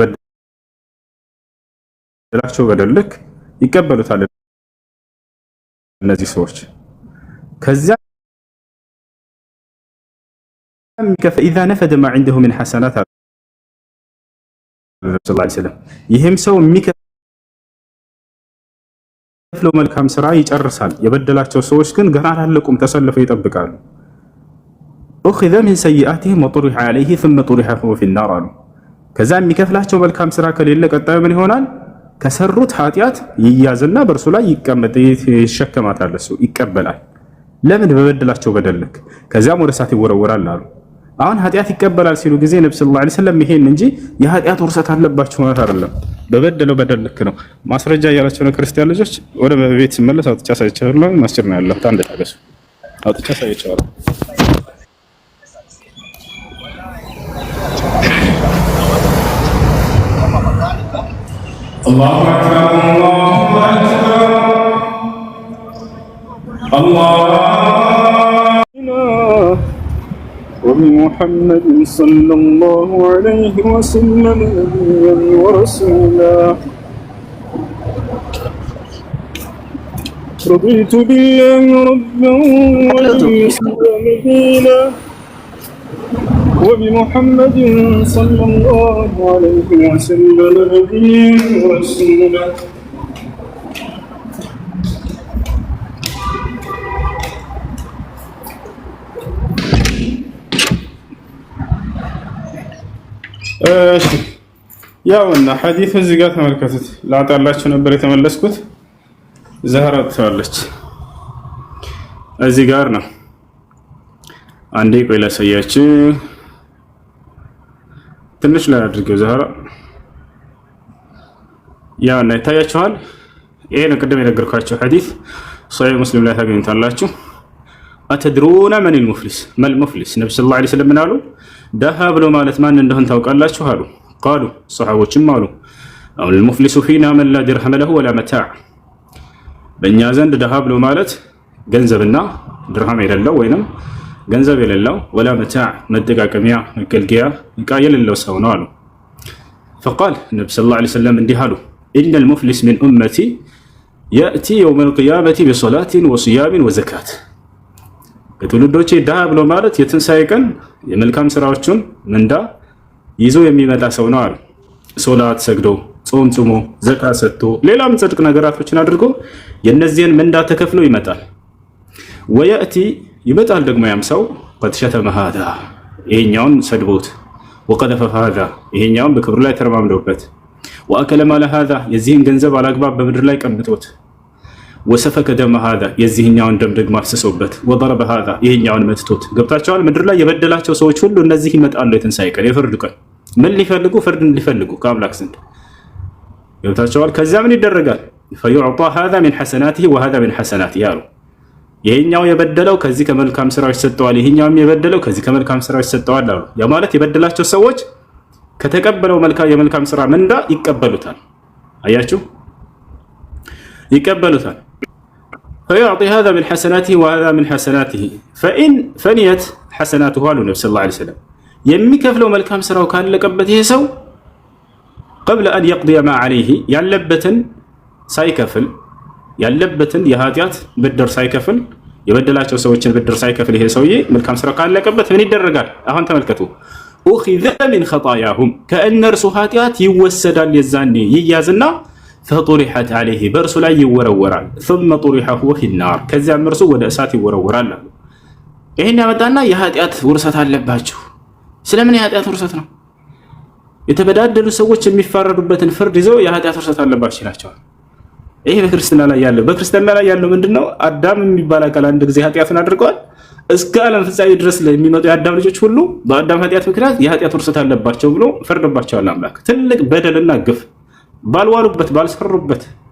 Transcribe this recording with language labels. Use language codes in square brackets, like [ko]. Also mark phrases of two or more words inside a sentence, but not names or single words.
[am] በበደላቸው በደል ልክ ይቀበሉታል እነዚህ ሰዎች። ከዚያ [ar] إذا نفد ما عنده من حسنات [am] ይህም ሰው የሚከፍለው መልካም ስራ ይጨርሳል። የበደላቸው ሰዎች ግን ገና አላለቁም፣ ተሰልፈው ይጠብቃሉ። [ar] أخذ من سيئاتهم وطرحت عليه ثم طرح هو في النار [am] አሉ። ከዛ የሚከፍላቸው መልካም ስራ ከሌለ ቀጣዩ ምን ይሆናል? ከሰሩት ኃጢአት ይያዝና በእርሱ ላይ ይሸከማታል፣ እሱ ይቀበላል። ለምን? በበደላቸው በደልክ። ከዚያም ወደ እሳት ይወረወራል አሉ። አሁን ኃጢአት ይቀበላል ሲሉ ጊዜ ነብዩ [ar] صلى الله عليه وسلم [am] ይሄን እንጂ የኃጢአት ውርሰት አለባችሁ ማለት አይደለም። በበደለው በደል ልክ ነው። ማስረጃ እያላቸው ነው ክርስቲያን ልጆች። ወደ ቤት ሲመለስ አውጥቻ ሳይቻለሁ ማስቸር ነው ያለው። አንድ ታገሱ፣ አውጥቻ ሳይቻለሁ። [ar] الله أكبر الله أكبر አላሁ وبمحمد صلى الله عليه وسلم نبيا ورسولا رضيت بالله ربا وبالإسلام دينا وبمحمد صلى الله عليه وسلم نبيا ورسولا [am] ያውና ሐዲስ እዚህ ጋር ተመልከቱት። ላጣላችሁ ነበር የተመለስኩት። ዛህራ ትዋለች እዚህ ጋር ነው። አንዴ ቆይ ላሳያችሁ። ትንሽ ላይ አድርገው ዛህራ። ያውና ይታያችኋል። ይሄ ነው ቅድም የነገርኳችሁ ሐዲስ ሶሒህ ሙስሊም ላይ ታገኙታላችሁ። [ar] أتدرون من المفلس ما المفلس [am] ነብዩ ሰለላሁ [ar] عليه وسلم [am] አሉ ደሃ ብሎ ማለት ማን እንደሆነ ታውቃላችሁ አሉ። ቃሉ ሰሃቦችም አሉ አሁን [ar] المفلس فينا من لا درهم له ولا متاع [am] በእኛ ዘንድ ደሃ ብሎ ማለት ገንዘብና ድርሃም የሌለው ወይንም ገንዘብ የሌለው ወላ መታዕ መጠቃቀሚያ መገልገያ ዕቃ የሌለው ሰው ነው አሉ። فقال ነብዩ [ar] صلى الله عليه وسلم [am] እንዲህ አሉ [ar] إن المفلس من أمتي يأتي يوم القيامة بصلاة وصيام وزكاة [am] ከትውልዶቼ ደሃ ብሎ ማለት የትንሣኤ ቀን የመልካም ስራዎችን ምንዳ ይዞ የሚመጣ ሰው ነው አሉ። ሶላት ሰግዶ፣ ጾም ጾሞ፣ ዘካ ሰጥቶ፣ ሌላም ጽድቅ ነገራቶችን አድርጎ የነዚህን ምንዳ ተከፍሎ ይመጣል። ወያእቲ ይመጣል ደግሞ ያም ሰው [ar] قد شتم هذا [am] ይሄኛውን ሰድቦት፣ [ar] وقذف هذا [am] ይሄኛውን በክብር ላይ ተረማምዶበት፣ [ar] وأكل مال هذا [am] የዚህን ገንዘብ አላግባብ በምድር ላይ ቀምቶት [ar] وسفك دم هذا [am] የዚህኛውን ደም ደግሞ አፍስሶበት [ar] ወضرب هذا [am] ይሄኛውን መትቶት። ገብታቸዋል። ምድር ላይ የበደላቸው ሰዎች ሁሉ እነዚህ ይመጣሉ የትንሣኤ ቀን የፍርድ ቀን። ምን ሊፈልጉ? ፍርድን ሊፈልጉ ከአምላክ ዘንድ። ገብታቸዋል። ከዚያ ምን ይደረጋል? [ar] فيعطى هذا من حسناته وهذا من حسناته [am] ያሉ ይሄኛው የበደለው ከዚህ ከመልካም ስራዎች ሰጠዋል፣ ይሄኛውም የበደለው ከዚህ ከመልካም ስራዎች ሰጠዋል አሉ። ያ ማለት የበደላቸው ሰዎች ከተቀበለው የመልካም ስራ ምንዳ ይቀበሉታል። አያችሁ፣ ይቀበሉታል። [ar] فيعطي هذا من حسناته وهذا من حسناته فإن فنيت حسناته [am] አሉ ነብዩ [ar] صلى الله عليه وسلم [am] የሚከፍለው መልካም ስራው ካለቀበት ይሄ ሰው [ar] قبل أن يقضي ما عليه [am] ያለበትን ሳይከፍል ያለበትን የኃጢአት ብድር ሳይከፍል የበደላቸው ሰዎችን ብድር ሳይከፍል ይሄ ሰውዬ መልካም ስራ ካለቀበት ምን ይደረጋል? አሁን ተመልከቱ። [ar] أخذ من خطاياهم [am] ከእነርሱ ኃጢአት ይወሰዳል። የዛኔ ይያዝና [ar] فطرحت عليه [am] በእርሱ ላይ ይወረወራል። [ar] ثم طرح هو في النار [am] ከዚያም እርሱ ወደ እሳት ይወረወራል አሉ። ይሄን ያመጣና የኃጢአት ውርሰት አለባችሁ። ስለምን የኃጢአት ውርሰት ነው? የተበዳደሉ ሰዎች የሚፋረዱበትን ፍርድ ይዘው የኃጢአት ውርሰት አለባችሁ ይላቸዋል። ይሄ በክርስትና ላይ ያለው ምንድነው? አዳም የሚባል አካል አንድ ጊዜ ኃጢአትን አድርገዋል። እስከ ዓለም ፍጻሜ ድረስ ለሚመጡ የአዳም ልጆች ሁሉ በአዳም ኃጢአት ምክንያት የኃጢአት ውርሰት አለባቸው ብሎ ፈርዶባቸዋል አምላክ። ትልቅ በደልና ግፍ ባልዋሉበት ባልሰሩበት።